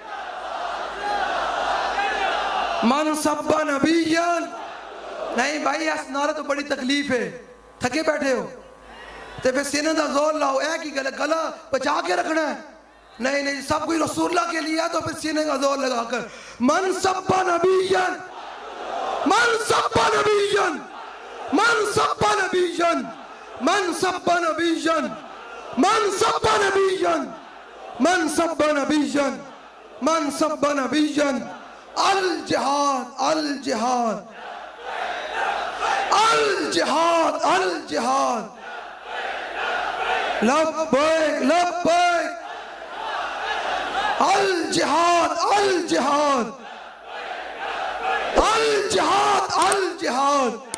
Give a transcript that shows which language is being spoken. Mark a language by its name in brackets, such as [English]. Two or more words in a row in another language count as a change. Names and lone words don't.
[Arabic] من سب نبیان. [Urdu] نہیں بھائی اس نعرہ تو بڑی تکلیف ہے, تھکے بیٹھے ہو [Punjabi] تے پھر سینے دا زور لاؤ, [Urdu] ایک ہی گلا بچا کے رکھنا ہے. نہیں سب کوئی رسول اللہ کے لیے ہے تو پھر سینے کا زور لگا کر [Arabic] من سب نبیان, من سب نبیان, من سب نبیان, من سب نبیان, من سب نبیان, من سب نبیان, من سب نبیان. الجہاد الجہاد الجہاد الجہاد. لبیک لبیک الجہاد الجہاد الجہاد الجہاد.